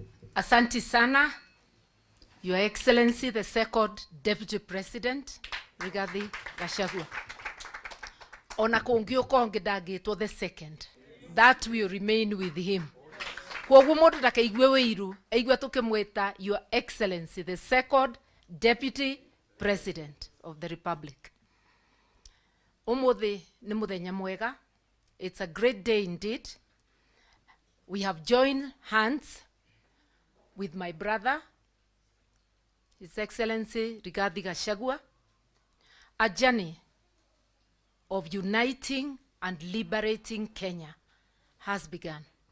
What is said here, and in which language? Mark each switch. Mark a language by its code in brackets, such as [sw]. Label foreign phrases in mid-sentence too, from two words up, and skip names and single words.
[sw] Asante sana, [en] Your Excellency, the Second Deputy President, Rigathi Gachagua. [ki] Ona kungioka ngedagitwo [en] the second, that will remain with him. [ki] Kwoguo mundu ndakaigue wiru, aigua tukimwita [en] Your Excellency, the Second Deputy President of the Republic. [ki] Umuthi ni muthenya mwega. [en] It's a great day indeed. We have joined hands with my brother, His Excellency Rigathi Gachagua, a journey of uniting and liberating Kenya has begun.